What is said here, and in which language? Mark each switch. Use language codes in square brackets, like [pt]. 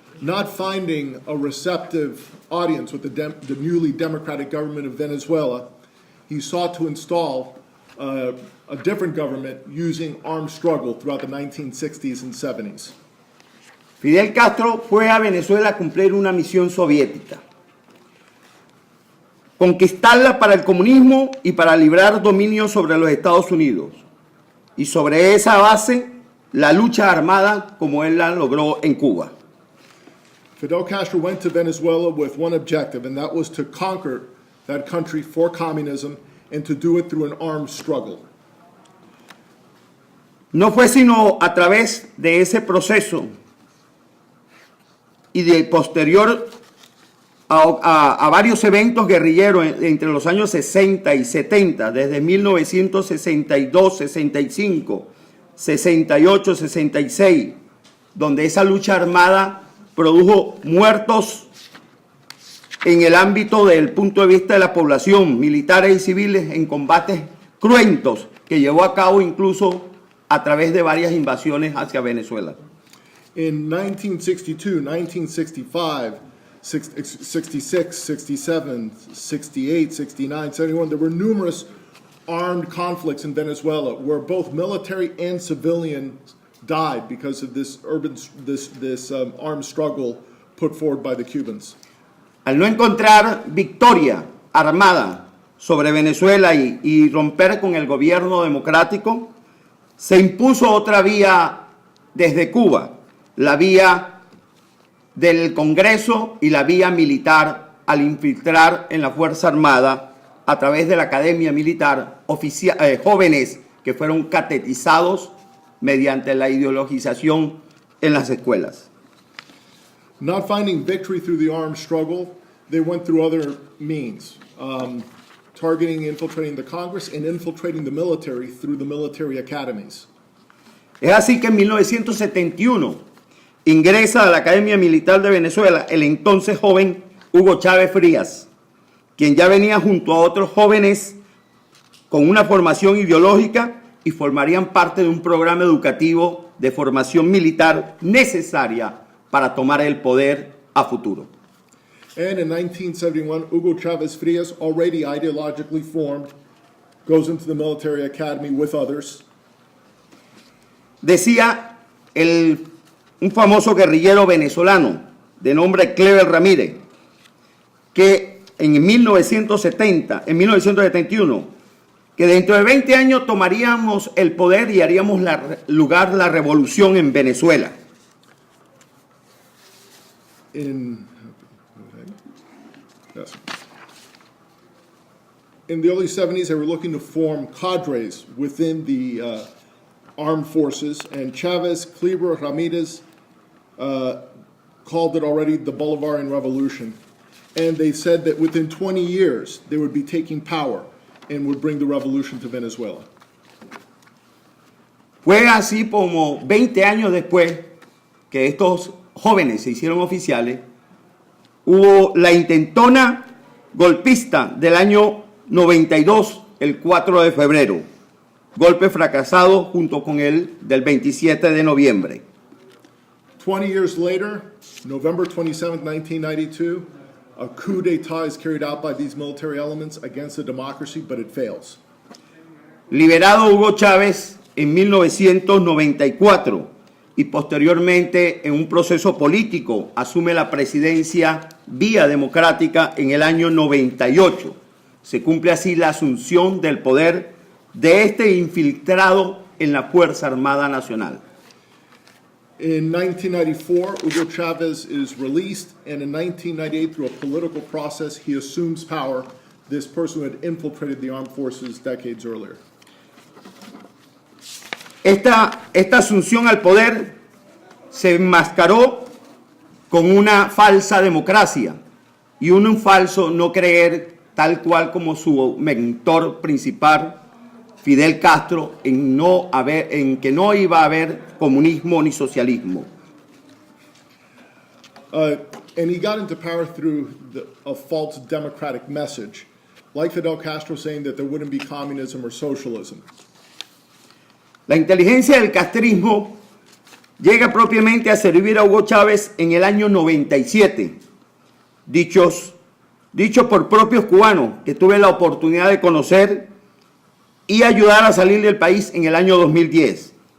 [en] Not finding a receptive audience with the newly democratic government of Venezuela, he sought to install a different government using armed struggle throughout the 1960s and 70s. [es] Fidel Castro fue a Venezuela a cumplir una misión soviética, conquistarla para el comunismo y para librar dominio sobre los Estados Unidos. Y sobre esa base, la lucha armada como él la logró en Cuba. [en] Fidel Castro went to Venezuela with one objective, and that was to conquer that country for communism and to do it through an armed struggle. [es] No fue sino a través de ese proceso y de posterior a varios eventos guerrilleros entre los años 60 y 70, desde 1962, 65, 68, 66, donde esa lucha armada produjo muertos en el ámbito del punto de vista de la población, militares y civiles, en combates cruentos que llevó a cabo incluso a través de varias invasiones hacia Venezuela. [en] In 1962, 1965, 66, 67, 68, 69, 71, there were numerous armed conflicts in Venezuela where both military and civilians died because of this armed struggle put forward by the Cubans. [es] Al no encontrar victoria armada sobre Venezuela y romper con el gobierno democrático, se impuso otra vía desde Cuba, la vía del Congreso y la vía militar al infiltrar en la Fuerza Armada a través de la Academia Militar jóvenes que fueron catetizados mediante la ideologización en las escuelas. [en] Not finding victory through the armed struggle, they went through other means, targeting, infiltrating the Congress and infiltrating the military through the military academies. [es] Es así que en 1971 ingresa a la Academia Militar de Venezuela el entonces joven Hugo Chávez Frías, quien ya venía junto a otros jóvenes con una formación ideológica y formarían parte de un programa educativo de formación militar necesaria para tomar el poder a futuro. [en] And in 1971, Hugo Chavez Frias, already ideologically formed, goes into the military academy with others. [es] Decía un famoso guerrillero venezolano de nombre Clever Ramírez que en 1971, que dentro de 20 años tomaríamos el poder y haríamos lugar la revolución en Venezuela. [en] In the early 70s, they were looking to form cadres within the armed forces, and Chavez, Kleber, Ramirez called it already the Bolivarian Revolution. And they said that within 20 years, they would be taking power and would bring the revolution to Venezuela. [es] Fue así como 20 años después que estos jóvenes se hicieron oficiales, hubo la intentona golpista del año 92, el 4 de febrero, golpe fracasado junto con el del 27 de noviembre. [en] 20 years later, November 27, 1992, a coup d'etat is carried out by these military elements against the democracy, but it fails. [es] Liberado Hugo Chávez en 1994 y posteriormente en un proceso político asume la presidencia vía democrática en el año 98. Se cumple así la asunción del poder de este infiltrado en la Fuerza Armada Nacional. [en] In 1994, Hugo Chavez is released, and in 1998, through a political process, he assumes power, this person who had infiltrated the armed forces decades earlier. [es] Esta asunción al poder se enmascaró con una falsa democracia y un falso no creer, tal cual como su mentor principal, Fidel Castro, en que no iba a haber comunismo ni socialismo. [en] And he got into power through a false democratic message, like Fidel Castro saying that there wouldn't be communism or socialism. [es] La inteligencia del castrismo llega propiamente a servir a Hugo Chávez en el año 97, dicho por propios cubanos que tuve la oportunidad de conocer y ayudar a salir del país en el año 2010.